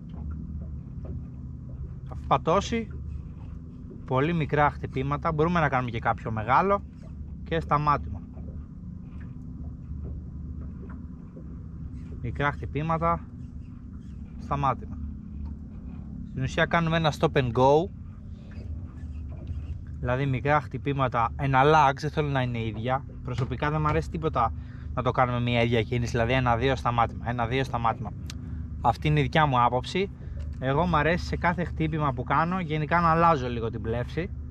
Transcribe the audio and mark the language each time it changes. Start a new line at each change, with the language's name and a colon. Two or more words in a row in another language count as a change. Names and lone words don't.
Greek: Αφού πατώσει, πολύ μικρά χτυπήματα, μπορούμε να κάνουμε και κάποιο μεγάλο, και σταμάτημα. Μικρά χτυπήματα, σταμάτημα. Στην ουσία κάνουμε ένα
English: stop and go,
Greek: δηλαδή μικρά χτυπήματα, enalax, δεν θέλω να είναι ίδια. Προσωπικά δεν μου αρέσει τίποτα να το κάνουμε μια ίδια κίνηση, δηλαδή 1-2 σταμάτημα, 1-2 σταμάτημα. Αυτή είναι η δικιά μου άποψη. Εγώ μου αρέσει σε κάθε χτύπημα που κάνω γενικά να αλλάζω λίγο την πλεύση.